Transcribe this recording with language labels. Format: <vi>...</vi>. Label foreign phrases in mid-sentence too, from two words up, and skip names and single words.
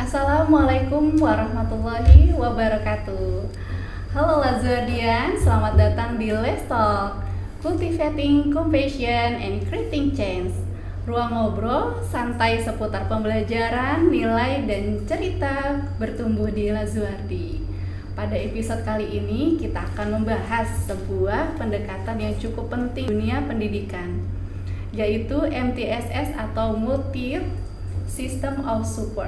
<ar>السلام عليكم ورحمة الله وبركاته.</ar> <id>Halo Lazuardian, selamat datang di Let's Talk, Cultivating Compassion and Creating Change. Ruang ngobrol santai seputar pembelajaran, nilai, dan cerita bertumbuh di Lazuardi. Pada episode kali ini kita akan membahas sebuah pendekatan yang cukup penting di dunia pendidikan, yaitu MTSS atau</id> <en>Multi System of Support.</en>